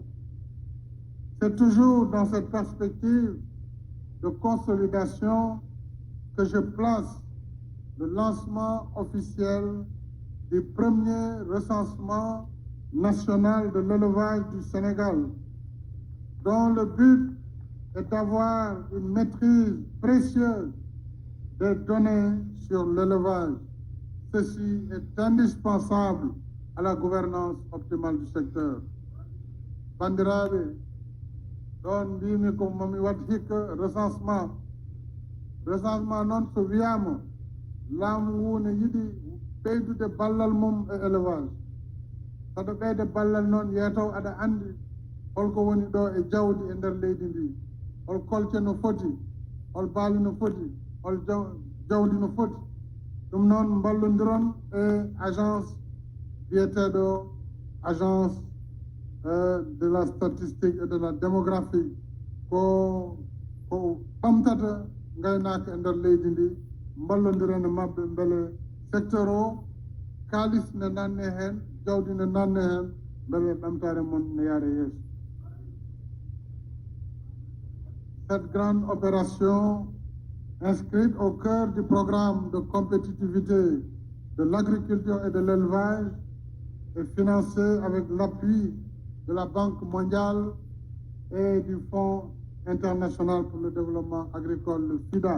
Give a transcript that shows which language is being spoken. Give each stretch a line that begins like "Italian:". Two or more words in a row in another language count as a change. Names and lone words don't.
French: C'est toujours dans cette perspective de consolidation que je place le lancement officiel du premier recensement national de l'élevage du Sénégal, dont le but est d'avoir une maîtrise précieuse des données sur l'élevage. Ceci est indispensable à la gouvernance optimale du secteur.
Fula: Bandirabe, don mbimi ko mami wat hikka recensement noon so wiyama laamu ngu ne yiɗi ɓeydude ballal mum e élevage. Saɗa ɓeyde ballal noon yeetaw aɗa andi holko woni ɗo e jawdi e nder leydi ndi, hol kolce no foti, hol baali no foti, hol jawdi no foti. ɗum noon mballodiron e agence biyeteɗo
French: agence de la statistique et de la démographie
Fula: ko ɓamtata gaynaka e nder leydi ndi, mballodiren e mabɓe beele secteur o kaalis ne nanne hen, jawdi ne nanne hen, beele ɓamtare mon ne yaare yeeso.
French: Cette grande opération inscrite au cœur du programme de compétitivité de l'agriculture et de l'élevage est financée avec l'appui de la Banque mondiale et du Fonds international pour le développement agricole, le FIDA.